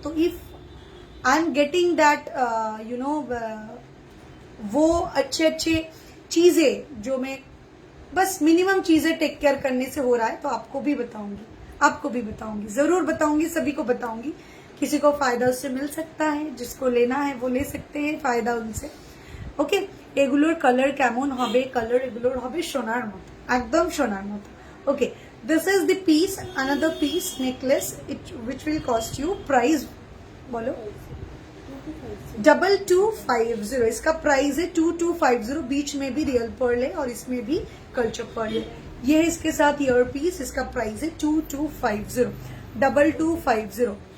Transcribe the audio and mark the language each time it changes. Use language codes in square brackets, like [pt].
[hi] तो if I am getting that you know, वो अच्छे अच्छे चीजें जो मैं बस मिनिमम चीजें टेक केयर करने से हो रहा है, तो आपको भी बताऊंगी, आपको भी बताऊंगी, जरूर बताऊंगी, सभी को बताऊंगी। किसी को फायदा उससे मिल सकता है, जिसको लेना है वो ले सकते हैं फायदा उनसे। [bn] ওকে, এগুলোর কালার কেমন হবে? কালার এগুলোর হবে সোনার মতো, একদম সোনার মতো। ওকে, this is the piece, another piece necklace [en] which will cost you [bn] price बोलो 2250। [hi] इसका प्राइस है 2250। बीच में भी रियल पर्ल है और इसमें भी कल्चर पर्ल है। ये है इसके साथ ईयर पीस, इसका प्राइस है 2250, 2250।